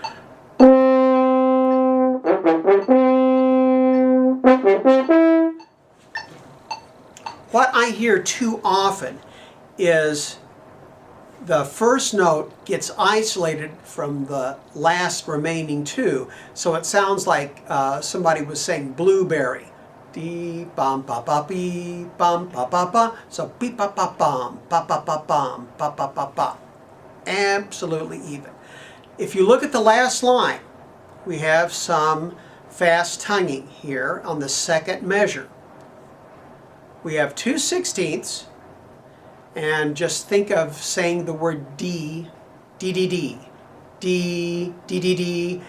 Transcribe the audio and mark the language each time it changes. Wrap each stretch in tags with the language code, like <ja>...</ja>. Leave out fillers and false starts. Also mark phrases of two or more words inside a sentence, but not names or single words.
<en>What I hear too often is the first note gets isolated from the last remaining 2, so it sounds like somebody was saying blueberry. Dee bum ba ba bee bum ba ba ba. So beep ba ba bum ba ba ba bum ba ba ba ba. Absolutely even. If you look at the last line, we have some fast tonguing here on the second measure. We have 2/16, and just think of saying the word D, D, D, D, D, D, D, D.</en>